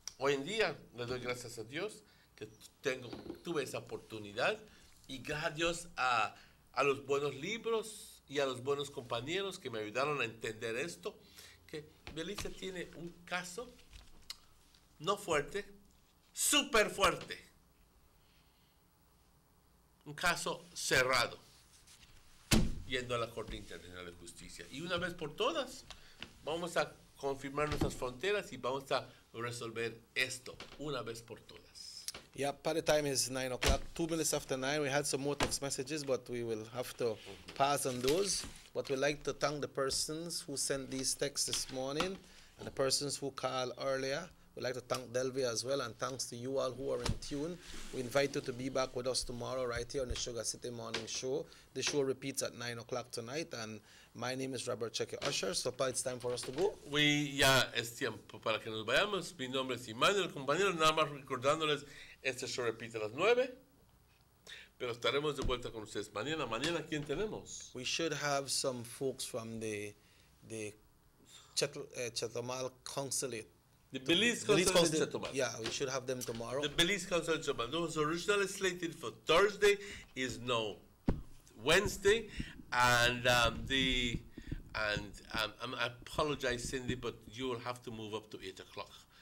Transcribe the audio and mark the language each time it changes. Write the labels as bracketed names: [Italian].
[Spanish] Hoy en día le doy gracias a Dios que tuve esa oportunidad, y gracias a Dios a los buenos libros y a los buenos compañeros que me ayudaron a entender esto, que Belice tiene un caso no fuerte, súper fuerte. Un caso cerrado, yendo a la Corte Internacional de Justicia. Y una vez por todas, vamos a confirmar nuestras fronteras y vamos a resolver esto una vez por todas. [English] Yeah, party time is 9 o'clock, 2 minutes after 9. We had some more text messages, but we will have to pass on those. But we'd like to thank the persons who sent these texts this morning and the persons who called earlier. We'd like to thank Delvia as well, and thanks to you all who are in tune. We invite you to be back with us tomorrow right here on the Sugar City Morning Show. The show repeats at 9 o'clock tonight, and my name is Robert Cheque Usher. So, Pa, it's time for us to go. [Spanish] Ya es tiempo para que nos vayamos. Mi nombre es Immanuel, compañeros. Nada más recordándoles, este show repite a las 9. Pero estaremos de vuelta con ustedes mañana. Mañana, ¿quién tenemos? [English] We should have some folks from the Chetamal Consulate. The Belize Consulate. Yeah, we should have them tomorrow. The Belize Consulate. Those originally slated for Thursday is now Wednesday, and I apologize, Cindy, but you will have to move up to 8 o'clock.